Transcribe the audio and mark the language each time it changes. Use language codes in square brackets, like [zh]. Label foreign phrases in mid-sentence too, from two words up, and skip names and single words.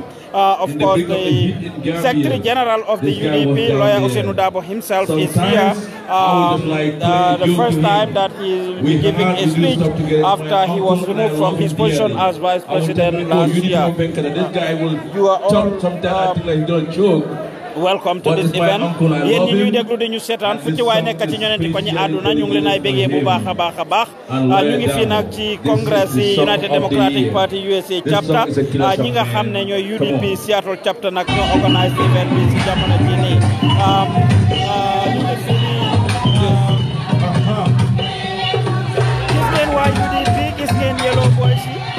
[en] Of course, the Secretary General of the UDP, Lawyer Usenu Darboe himself, is here. The first time that he will be giving a speech after he was removed from his position as Vice President last year. You are all welcome to this event. [wo] Yéen ñi ñuy déglu di ñu seetaan fu ci waay nekk ci ñoneenti ko ñi àdduna ñu ngi leen ay bégee bu baax a baax a baax. ñu ngi fii nag ci Congress yi United Democratic Party USA chapter ñi nga xam ne ñooy UDP Seattle chapter nag ñoo [en] organise event [wo] bi ci jamono ji nii. Gis ngeen waa UDP, gis ngeen Yellow Boys yi.